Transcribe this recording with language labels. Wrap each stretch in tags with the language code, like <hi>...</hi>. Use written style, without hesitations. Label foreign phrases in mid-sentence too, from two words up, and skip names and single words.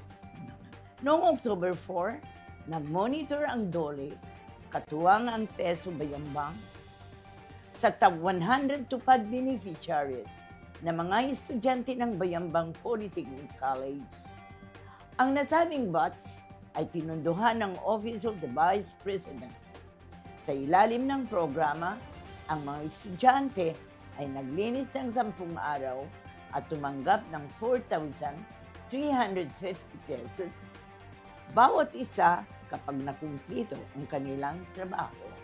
<tl>Noong October 4, nag-monitor ang DOLE, katuwang ang Peso Bayambang, sa top 100 TUPAD beneficiaries na mga estudyante ng Bayambang Polytechnic College. Ang nasabing batch ay pinunduhan ng Office of the Vice President. Sa ilalim ng programa, ang mga estudyante ay naglinis ng 10 araw at tumanggap ng 4,350 pesos bawat isa kapag nakumplito ang kanilang trabaho.</tl>